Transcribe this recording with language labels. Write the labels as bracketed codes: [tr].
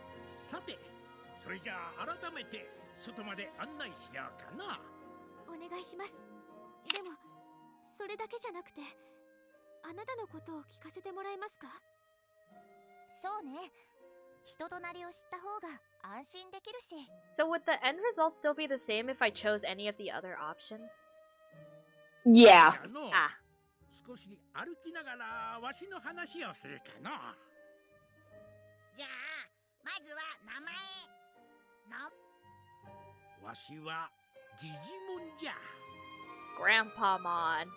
[ja] さて、それじゃあ改めて外まで案内しようかな。お願いします。でもそれだけじゃなくて、あなたのことを聞かせてもらえますか？そうね。人となりを知った方が安心できるし。 [en] So would the end result still be the same if I chose any of the other options? Yeah. [ja] じゃあの Ah. 少し歩きながらわしの話をするかな。じゃあまずは名前の。わしはジジモンじゃ。 [en] Grandpa-mon.